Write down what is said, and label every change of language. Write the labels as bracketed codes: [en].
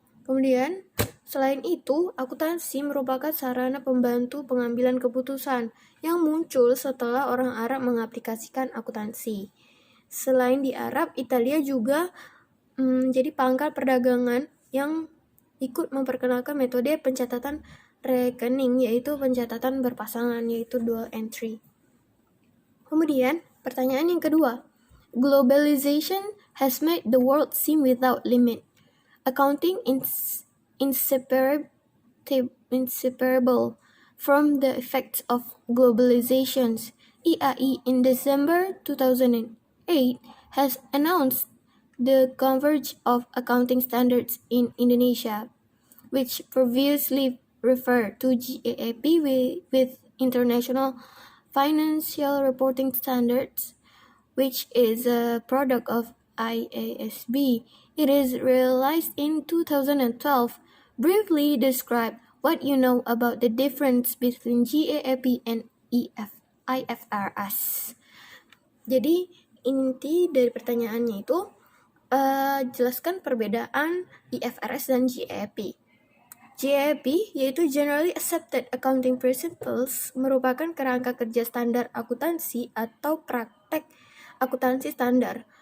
[id] Kemudian selain itu, akuntansi merupakan sarana pembantu pengambilan keputusan yang muncul setelah orang Arab mengaplikasikan akuntansi. Selain di Arab, Italia juga menjadi pangkal perdagangan yang ikut memperkenalkan metode pencatatan rekening, yaitu pencatatan berpasangan, yaitu dual entry. Kemudian, pertanyaan yang kedua. [en] Globalization has made the world seem without limit. Accounting inseparable from the effects of globalizations. IAI in December 2008 has announced the convergence of accounting standards in Indonesia, which previously referred to GAAP with International Financial Reporting Standards, which is a product of IASB. It is realized in 2012. Briefly describe what you know about the difference between GAAP and IFRS. [id] Jadi inti dari pertanyaannya itu jelaskan perbedaan IFRS dan GAAP. GAAP yaitu Generally Accepted Accounting Principles merupakan kerangka kerja standar akuntansi atau praktek akuntansi standar.